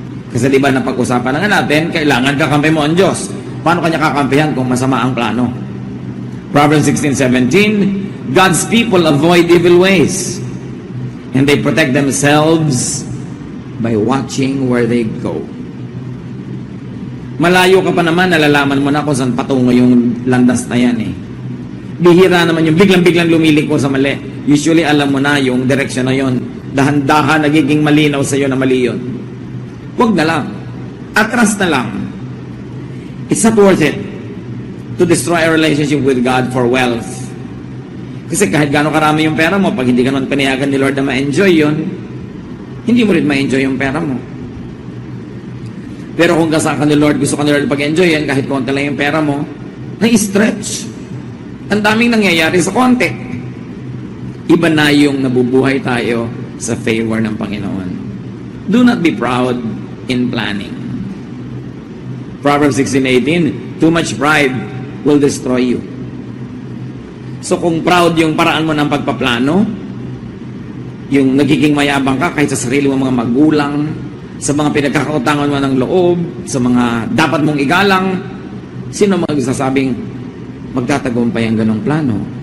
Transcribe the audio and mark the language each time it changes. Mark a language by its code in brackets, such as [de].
[tl] Kasi di ba napag-usapan na nga natin, kailangan kakampi mo ang Diyos. Paano kanya kakampihan kung masama ang plano? [en] Proverbs 16:17, God's people avoid evil ways. And they protect themselves by watching where they go. [tl] Malayo ka pa naman, nalalaman mo na kung saan patungo yung landas na yan eh. Bihira naman yung biglang-biglang lumiliko sa mali. usually alam mo na yung direction na yon. Dahan-dahan nagiging malinaw sa iyo na mali yun. Huwag na lang. Atras na lang. [en] It's not worth it to destroy a relationship with God for wealth. [tl] Kasi kahit gaano karami yung pera mo, pag hindi ka naman panayagan ni Lord na ma-enjoy yun, hindi mo rin ma-enjoy yung pera mo. Pero kung kasama ka ni Lord, gusto ka ni Lord pag-enjoy yan, kahit konti lang yung pera mo, na-stretch. Ang daming nangyayari sa konti. Iba na yung nabubuhay tayo sa favor ng Panginoon. [en] Do not be proud in planning. Proverbs 16:18, too much pride will destroy you. [tl] So kung proud yung paraan mo ng pagpaplano, yung nagiging mayabang ka kahit sa sarili mo mga magulang, sa mga pinagkakautangan mo ng loob, sa mga dapat mong igalang, sino magsasabing magtatagumpay ang ganong plano?